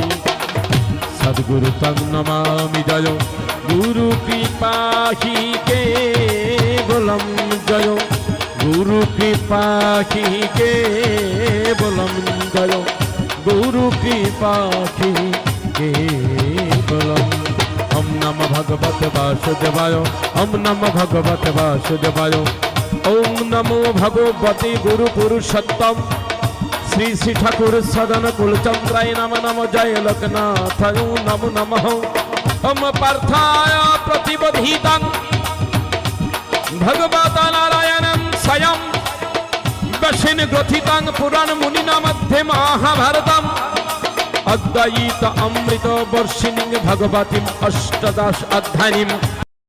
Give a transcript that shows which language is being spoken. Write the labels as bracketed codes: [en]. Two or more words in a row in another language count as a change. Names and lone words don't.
[sa] সদ্গুরুতং নমামি। জয় গুরু কৃপাহি কেবলম। জয় গুরু কৃপাহি কেবলম। জয় গুরু কৃপাহি কেবলম। ওম নমঃ ভগবতে বাসুদেবায়। ওম নমঃ ভগবতে বাসুদেবায়। ওম নমো ভগবতে গুরু পুরুষোত্তম শ্রী শ্রী ঠাকুর সদন কুলচন্দ্রায় নম নম। জয় লোকনাথায় নমো নমঃ। ওম পার্থায় প্রতিবোধিতং ভগবতা নারায়ণং স্বয়ং বশিন গ্রথিতং পুরাণ মুনিনা মধ্যে মহাভারতম অদ্বৈত অমৃত বর্ষিণীং ভগবতীম অষ্টাদশ অধ্যায়িনীম।